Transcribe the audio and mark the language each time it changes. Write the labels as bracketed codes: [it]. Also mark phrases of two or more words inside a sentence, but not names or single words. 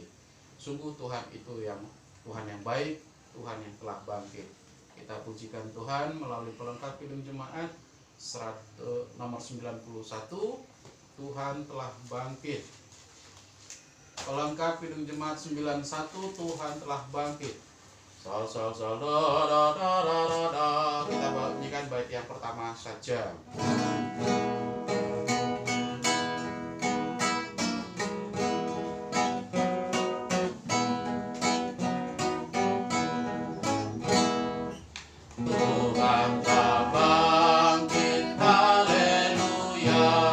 [id] Sungguh Tuhan itu yang Tuhan yang baik, Tuhan yang telah bangkit. Kita pujikan Tuhan melalui pelengkap Kidung Jemaat nomor 91, Tuhan telah bangkit. Pelengkap Kidung Jemaat 91, Tuhan telah bangkit. Sol sol sol do do do do do do. Kita bunyikan bait yang pertama saja. Tuhan telah bangkit, haleluya.